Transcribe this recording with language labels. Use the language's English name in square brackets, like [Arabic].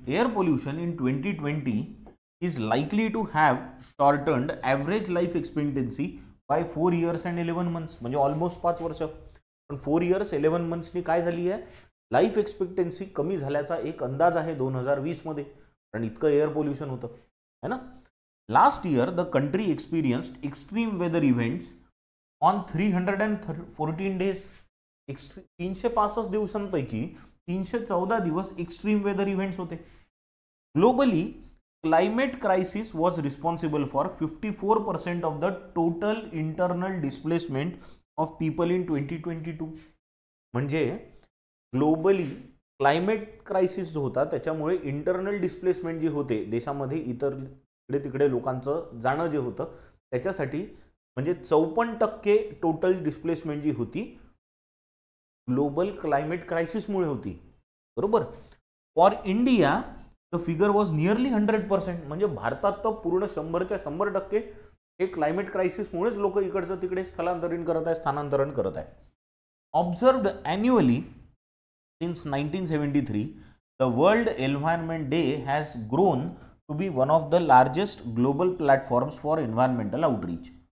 [English] air pollution in 2020 is likely to have shortened average life expectancy by 4 years and 11 months, [Marathi] म्हणजे almost 5 वर्ष. पण [English] 4 years 11 months [Marathi] नी काय झाली आहे, लाईफ एक्सपेक्टन्सी कमी झाल्याचा एक अंदाज आहे 2020 मध्ये, कारण इतकं एअर पोल्युशन होतं, है ना. [English] Last year the country experienced extreme weather events on 314 days. [Marathi] 365 दिवसांपैकी 314 दिवस एक्स्ट्रीम वेदर इव्हेंट्स होते. [English] Globally climate crisis was responsible for 54% of the total internal displacement of people in 2022. [Marathi] म्हणजे ग्लोबली क्लायमेट क्रायसिस जो होता त्याच्यामुळे internal displacement जे होते देशामध्ये, इतर इकडे तिकडे लोकांचं जाणं जे होतं त्याच्यासाठी, म्हणजे 54% टोटल डिस्प्लेसमेंट जी होती ग्लोबल क्लायमेट क्रायसिसमुळे होती, बरोबर. [English] For India the figure was nearly 100%. [Marathi] म्हणजे भारतात तर पूर्ण 100च्या 100% हे क्लायमेट क्रायसिसमुळेच लोक इकडचं तिकडे स्थानांतरण करत आहे. [English] Observed annually since 1973 the world environment day has grown to be one of the largest global platforms for environmental outreach.